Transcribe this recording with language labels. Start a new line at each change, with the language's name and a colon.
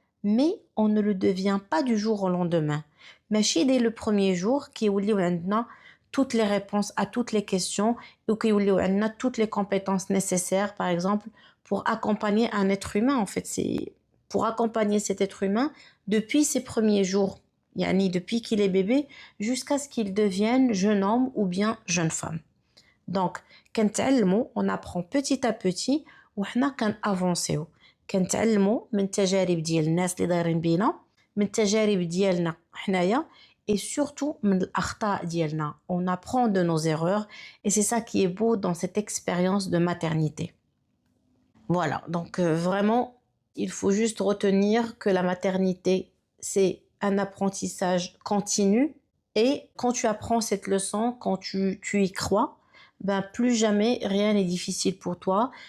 French: Mais on ne le devient pas du jour au lendemain. Mais dès le premier jour, qui a toutes les réponses à toutes les questions ou qui a toutes les compétences nécessaires, par exemple, pour accompagner un être humain. En fait, pour accompagner cet être humain depuis ses premiers jours, yani depuis qu'il est bébé, jusqu'à ce qu'il devienne jeune homme ou bien jeune femme. Donc,
Arabic: كنتعلموا,
French: on apprend petit à petit
Arabic: وحنا كنافونسيو. كنتعلموا من التجارب ديال الناس اللي دايرين بينا, من التجارب ديالنا حنايا,
French: et surtout
Arabic: من الأخطاء ديالنا.
French: On apprend de nos erreurs et c'est ça qui est beau dans cette expérience de maternité. Voilà, donc vraiment, il faut juste retenir que la maternité, c'est un apprentissage continu et quand tu apprends cette leçon, quand tu y crois, ben plus jamais rien n'est difficile pour toi.